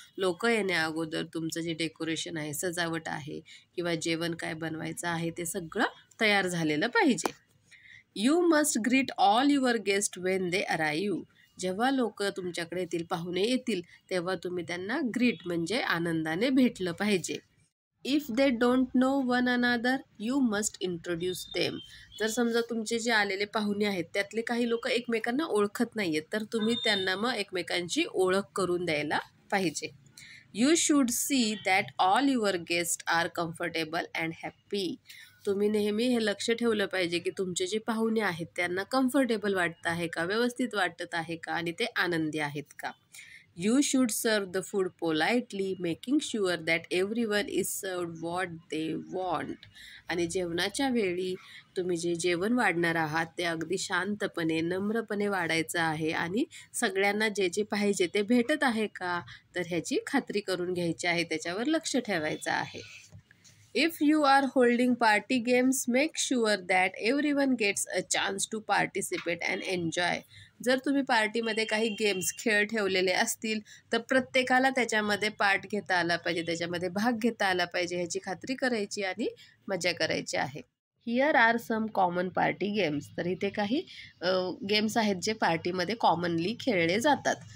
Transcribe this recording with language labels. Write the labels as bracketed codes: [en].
[mr] लोक येण्या अगोदर तुमचं जे डेकोरेशन आहे, सजावट आहे किंवा जेवण काय बनवायचं आहे ते सगळं तयार झालेलं पाहिजे. [en] You must greet all your guest when they arrive. [mr] जेव्हा लोक तुमच्याकडे येतील, पाहुणे येतील, तेव्हा तुम्ही त्यांना ग्रीट म्हणजे आनंदाने भेटलं पाहिजे. [en] If they don't know one another you must introduce them. [mr] जर समजा तुमचे जे आलेले पाहुणे आहेत त्यातले काही लोक एकमेकांना ओळखत नाही आहेत तर तुम्ही त्यांना मग एकमेकांची ओळख करून द्यायला पाहिजे. [en] You should see that all your guest are comfortable and happy. [mr] तुम्ही नेहमी हे लक्ष ठेवलं पाहिजे की तुमचे जे पाहुणे आहेत त्यांना कम्फर्टेबल वाटत आहे का, व्यवस्थित वाटत आहे का आणि ते आनंदी आहेत का. [en] You should serve the food politely making sure that everyone is served what they want. [mr] आणि जेवणाच्या वेळी तुम्ही जे जेवण वाढणार आहात ते अगदी शांतपणे, नम्रपणे वाढायचं आहे आणि सगळ्यांना जे जे पाहिजे ते भेटत आहे का तर ह्याची खात्री करून घ्यायची आहे, त्याच्यावर लक्ष ठेवायचं आहे. [en] If you are holding party games, make sure that everyone gets a chance to participate and enjoy. [mr] जर तुम्ही पार्टीमध्ये काही गेम्स, खेळ ठेवलेले असतील तर प्रत्येकाला त्याच्यामध्ये पार्ट घेता आला पाहिजे, त्याच्यामध्ये भाग घेता आला पाहिजे, ह्याची खात्री करायची आणि मजा करायची आहे. [en] Here are some common party games. [mr] तर इथे काही गेम्स आहेत जे पार्टीमध्ये कॉमनली खेळले जातात.